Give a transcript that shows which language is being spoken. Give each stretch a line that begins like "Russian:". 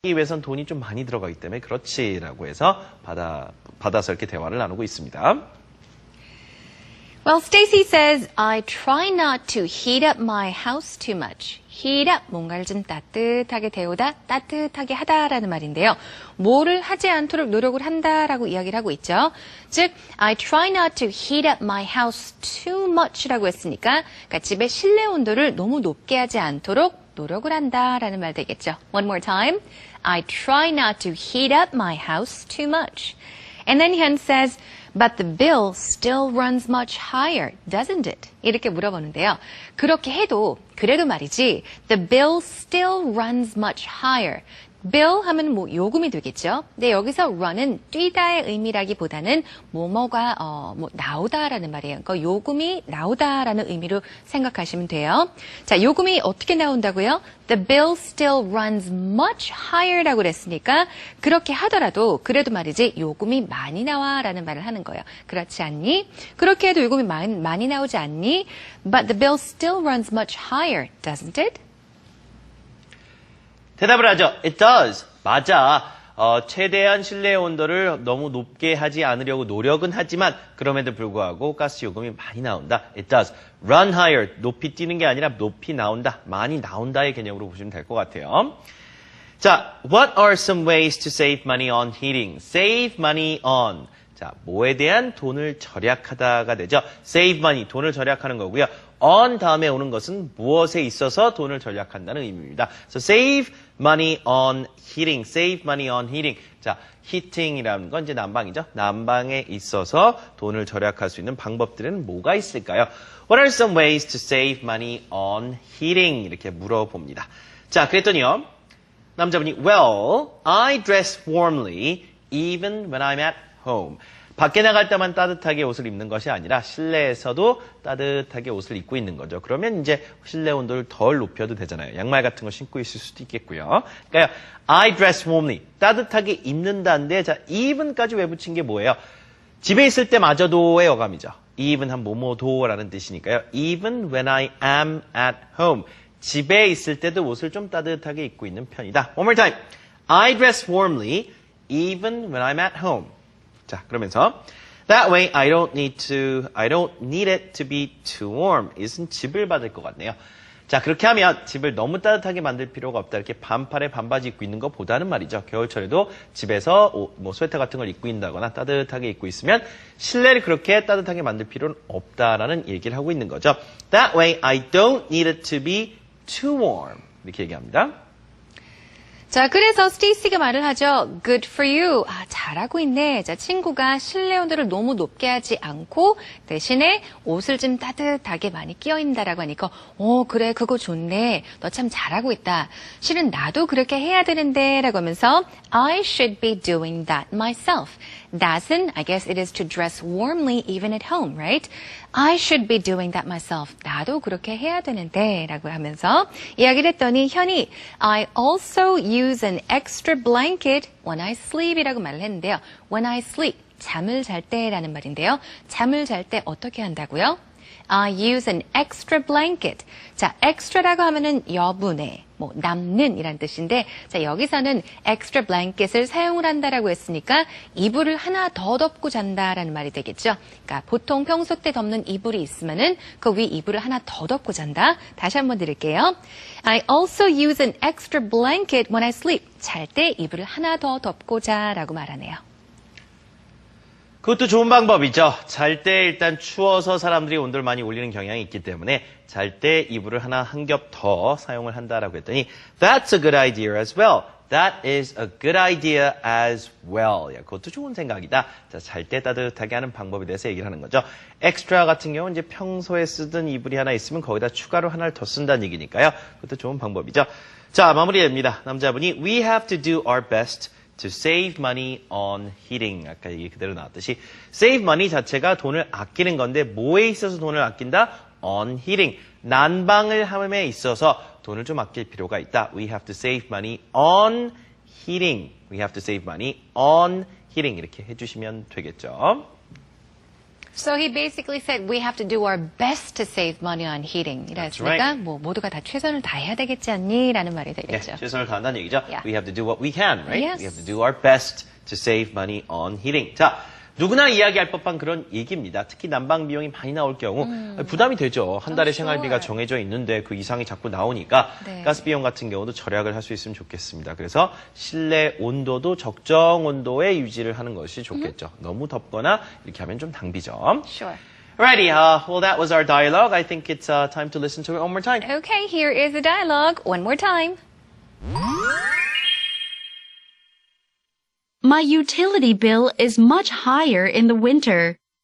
Korean: 이 위해선 돈이 좀 많이 들어가기 때문에 그렇지라고 해서 받아서 이렇게 대화를 나누고 있습니다.
English: Well, Stacy says, I try not to heat up my house too much.
Korean: Heat up, 뭔가를 좀 따뜻하게 데우다, 따뜻하게 하다라는 말인데요. 뭐를 하지 않도록 노력을 한다라고 이야기를 하고 있죠. 즉,
English: I try not to heat up my house too much
Korean: 라고 했으니까 그러니까 집의 실내 온도를 너무 높게 하지 않도록 노력을 한다라는 말 되겠죠.
English: One more time. I try not to heat up my house too much. And then Hyun says, but the bill still runs much higher, doesn't it?
Korean: 이렇게 물어보는데요. 그렇게 해도, 그래도 말이지,
English: the bill still runs much higher.
Korean: bill 하면 뭐 요금이 되겠죠. 근데 여기서 run은 뛰다의 의미라기보다는 뭐뭐가 나오다라는 말이에요. 그러니까 요금이 나오다라는 의미로 생각하시면 돼요. 자, 요금이 어떻게 나온다고요?
English: The bill still runs much higher
Korean: 라고 그랬으니까 그렇게 하더라도 그래도 말이지 요금이 많이 나와라는 말을 하는 거예요. 그렇지 않니? 그렇게 해도 요금이 많이 나오지 않니?
English: But the bill still runs much higher, doesn't it?
Korean: 대답을 하죠.
English: It does.
Korean: 맞아. 최대한 실내 온도를 너무 높게 하지 않으려고 노력은 하지만 그럼에도 불구하고 가스 요금이 많이 나온다.
English: It does. Run higher.
Korean: 높이 뛰는 게 아니라 높이 나온다. 많이 나온다의 개념으로 보시면 될 것 같아요.
English: 자, what are some ways to save money on heating? Save money on.
Korean: 자, 뭐에 대한 돈을 절약하다가 되죠.
English: Save money.
Korean: 돈을 절약하는 거고요. on 다음에 오는 것은 무엇에 있어서 돈을 절약한다는 의미입니다.
English: So save money on heating. Save money on heating.
Korean: 자, heating이라는 건 이제 난방이죠. 난방에 있어서 돈을 절약할 수 있는 방법들은 뭐가 있을까요?
English: What are some ways to save money on heating?
Korean: 이렇게 물어봅니다. 자, 그랬더니요. 남자분이
English: Well, I dress warmly even when I'm at home.
Korean: 밖에 나갈 때만 따뜻하게 옷을 입는 것이 아니라 실내에서도 따뜻하게 옷을 입고 있는 거죠. 그러면 이제 실내 온도를 덜 높여도 되잖아요. 양말 같은 거 신고 있을 수도 있겠고요. 그러니까
English: I dress warmly.
Korean: 따뜻하게 입는다인데 자, even까지 왜 붙인 게 뭐예요? 집에 있을 때마저도의 어감이죠. even 한 뭐뭐도라는 뜻이니까요.
English: Even when I am at home.
Korean: 집에 있을 때도 옷을 좀 따뜻하게 입고 있는 편이다.
English: One more time. I dress warmly even when I'm at home.
Korean: 자, 그러면서
English: That way I don't need it to be too warm.
Korean: 이것은 집을 받을 것 같네요. 자, 그렇게 하면 집을 너무 따뜻하게 만들 필요가 없다. 이렇게 반팔에 반바지 입고 있는 것보다는 말이죠. 겨울철에도 집에서 뭐 스웨터 같은 걸 입고 있다거나 따뜻하게 입고 있으면 실내를 그렇게 따뜻하게 만들 필요는 없다라는 얘기를 하고 있는 거죠.
English: That way I don't need it to be too warm.
Korean: 이렇게 얘기합니다. 자, 그래서 스테이시가 말을 하죠.
English: Good for you.
Korean: 아, 잘하고 있네. 자, 친구가 실내 온도를 너무 높게 하지 않고 대신에 옷을 좀 따뜻하게 많이 끼워 입는다라고 하니까 그래, 그거 좋네. 너 참 잘하고 있다. 실은 나도 그렇게 해야 되는데 라고 하면서
English: I should be doing that myself. That은, I guess it is to dress warmly even at home, right? I should be doing that myself.
Korean: 나도 그렇게 해야 되는데 라고 하면서 이야기를 했더니 현이
English: I also use an extra blanket when I sleep
Korean: 이라고 말을 했는데요. When I sleep, 잠을 잘 때라는 말인데요. 잠을 잘 때 어떻게 한다고요?
English: I use an extra blanket.
Korean: 자, extra라고 하면은 여분의, 남는 이란 뜻인데, 자, 여기서는 extra blanket을 사용을 한다라고 했으니까 이불을 하나 더 덮고 잔다라는 말이 되겠죠. 그러니까 보통 평소 때 덮는 이불이 있으면은 그 위 이불을 하나 더 덮고 잔다. 다시 한번 드릴게요.
English: I also use an extra blanket when I sleep.
Korean: 잘 때 이불을 하나 더 덮고 자라고 말하네요. 그것도 좋은 방법이죠. 잘 때 일단 추워서 사람들이 온도를 많이 올리는 경향이 있기 때문에 잘 때 이불을 한 겹 더 사용을 한다라고 했더니
English: That's a good idea as well. That is a good idea as well.
Korean: 그것도 좋은 생각이다. 자, 잘 때 따뜻하게 하는 방법에 대해서 얘기를 하는 거죠. 엑스트라 같은 경우는 이제 평소에 쓰던 이불이 하나 있으면 거기다 추가로 하나를 더 쓴다는 얘기니까요. 그것도 좋은 방법이죠. 자, 마무리됩니다. 남자분이
English: We have to do our best to save money on heating.
Korean: 아까 얘기 그대로 나왔듯이 save money 자체가 돈을 아끼는 건데 뭐에 있어서 돈을 아낀다?
English: on heating.
Korean: 난방을 함에 있어서 돈을 좀 아낄 필요가 있다.
English: We have to save money on heating. We have to save money on heating.
Korean: 이렇게 해주시면 되겠죠.
English: So he basically said we have to do our best to save money on heating.
Korean: 이라
English: That's
Korean: 했으니까
English: right.
Korean: 뭐 모두가 다 최선을 다해야 되겠지 않니? 라는 말이 네, 되겠죠. 최선을 다한다는 얘기죠.
English: Yeah. We have to do what we can, right? Yes. We have to do our best to save money on heating.
Korean: 자, 누구나 이야기할 법한 그런 얘기입니다. 특히 난방 비용이 많이 나올 경우 부담이 되죠. 한 달에
English: sure.
Korean: 생활비가 정해져 있는데 그 이상이 자꾸 나오니까 네. 가스 비용 같은 경우도 절약을 할 수 있으면 좋겠습니다. 그래서 실내 온도도 적정 온도에 유지를 하는 것이 좋겠죠. 너무 덥거나 이렇게 하면 좀 낭비죠.
English: Sure. Alrighty, well that was our dialogue. I think it's time to listen to it one more time. Okay, here is the dialogue one more time. My utility bill is much higher in the winter.